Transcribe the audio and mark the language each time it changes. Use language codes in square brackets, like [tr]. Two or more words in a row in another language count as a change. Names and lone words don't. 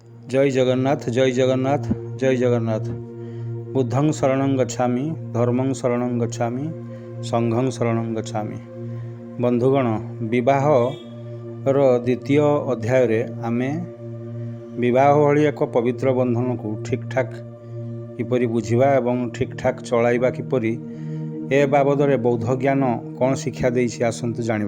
[or] ଜୟ ଜଗନ୍ନାଥ ଜୟ ଜଗନ୍ନାଥ ଜୟ ଜଗନ୍ନାଥ। [sa] बुद्धं शरणं गच्छामि, धर्मं शरणं गच्छामि, संघं शरणं गच्छामि। [or] ବନ୍ଧୁଗଣ, ବିବାହର ଦ୍ୱିତୀୟ ଅଧ୍ୟାୟ ଆମେ ବିବାହ ଭଳି ଏକ ପବିତ୍ର ବନ୍ଧନ କୁ ଠିକ ଠାକ କିପରି ବୁଝିବା ଏବଂ ଠିକ ଠାକ ଚଳାଇବା କିପରି ଏ ବାବଦ ବୌଦ୍ଧ ଜ୍ଞାନ କଣ ଶିକ୍ଷା ଦେଇଛି ଆସନ୍ତୁ ଜାଣିବା।